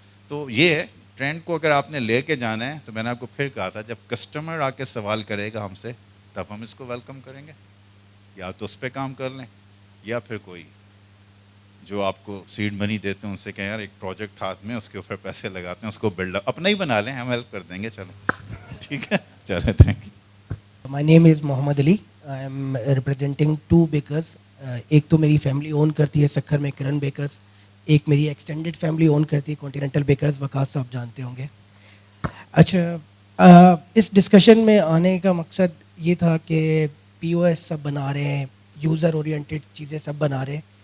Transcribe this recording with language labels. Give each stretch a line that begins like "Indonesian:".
Urdu: تو یہ ہے ٹرینڈ کو اگر آپ نے لے کے جانا ہے, تو میں نے آپ کو پھر کہا تھا جب کسٹمر آ کے سوال کرے گا ہم سے, تب ہم اس کو ویلکم کریں گے. یا تو اس پہ کام کر لیں, یا پھر کوئی جو آپ کو سیڈ منی دیتے ہیں ان سے کہیں یار ایک پروجیکٹ ہاتھ میں, اس کے اوپر پیسے لگاتے ہیں, اس کو بلڈ اپ اپنا ہی بنا لیں, ہم ہیلپ کر دیں گے. چلو ٹھیک ہے, چلے thank you.
English: My name is Mohammad Ali. I am representing 2 bakers.
Urdu: ایک تو میری فیملی اون کرتی ہے سکھر میں کرن بیکرز, ایک میری ایکسٹینڈیڈ فیملی اون کرتی ہے کانٹیننٹل بیکرز, وقاص صاحب جانتے ہوں گے. اچھا, اس ڈسکشن میں آنے کا مقصد یہ تھا کہ POS سب بنا رہے ہیں, یوزر اورینٹیڈ چیزیں سب بنا رہے ہیں.